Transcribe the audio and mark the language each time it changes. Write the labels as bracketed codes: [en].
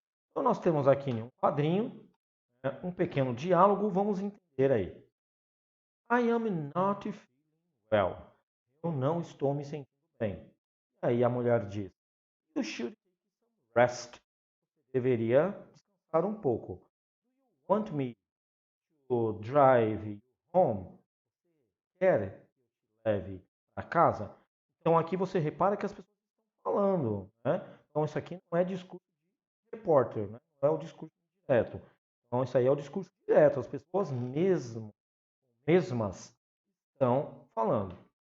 [pt] Então nós temos aqui um quadrinho, né, um pequeno diálogo, vamos entender aí. [en] I am not feeling well. [pt] Eu não estou me sentindo bem. E aí a mulher diz, [en] you should take some rest. [pt] Você deveria descansar um pouco. [en] Do you want me to drive you home? [pt] Quer que eu te leve para casa? Então aqui você repara que as pessoas estão falando, né? Então isso aqui não é discurso de repórter, né? Não é o discurso direto. Então isso aí é o discurso direto. As pessoas mesmas estão falando.